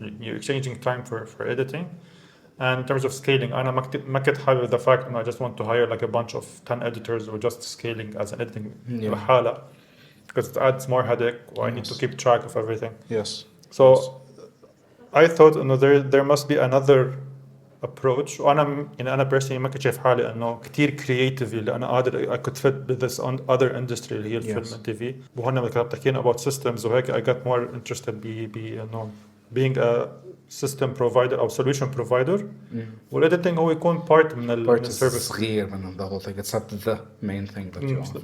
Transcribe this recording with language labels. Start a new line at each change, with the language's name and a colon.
English: You're exchanging time for editing. And in terms of scaling,
Arabic: أنا ما كنت حابب
English: the fact I just want to hire like a bunch of 10 editors or just scaling as an editing لحالة, because it adds more headache. I need to keep track of everything. Yes. So I thought there must be another approach.
Arabic: وأنا personally ما كنت شايف حالي إنه كتير creative اللي أنا قادر
English: I could fit with this other industry
Arabic: اللي هي الفيلم
English: and TV.
Arabic: وهنا لما كنت بتحكينا
English: about systems
Arabic: وهيك
English: I got more interested إنه being a system provider أو solution provider.
Arabic: والediting هو يكون part من السيرفيس. صغير من
English: the whole thing. It's not the main thing that you offer.